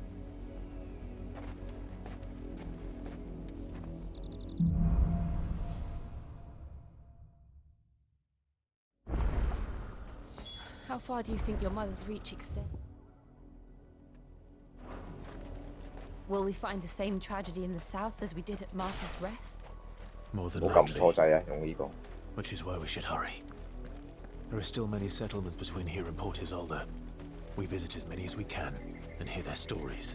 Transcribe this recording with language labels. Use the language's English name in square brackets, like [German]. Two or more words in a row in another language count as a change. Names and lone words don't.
[English] How far do you think your mother's reach extends? Will we find the same tragedy in the south as we did at Martha's Rest? More than [Cantonese] 冇撳 [English] likely. [Cantonese] 錯掣啊，用呢個。 [English] Which is why we should hurry. There are still many settlements between here and Port Isolde. We visit as many as we can and hear their stories.